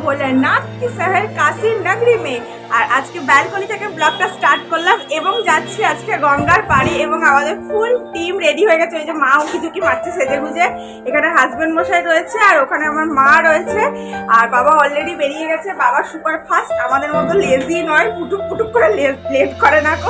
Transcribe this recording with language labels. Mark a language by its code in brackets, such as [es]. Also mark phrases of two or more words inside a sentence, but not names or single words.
[hi] नाथ की शहर काशी नगरी में और आज के बैलकनी [bn] থেকে ব্লগটা স্টার্ট করলাম এবং যাচ্ছি আজকে গঙ্গার পাড়ে এবং আমাদের ফুল টিম রেডি হয়ে গেছে। ওই যে মা উকিঝুঁকি মারছে সেজে গুজে, এখানে হাজবেন্ড মশাই রয়েছে আর ওখানে আমার মা রয়েছে আর বাবা অলরেডি বেরিয়ে গেছে। বাবা সুপার ফাস্ট, আমাদের মতো লেজি নয়, পুটুক পুটুক করে লেট করে না গো।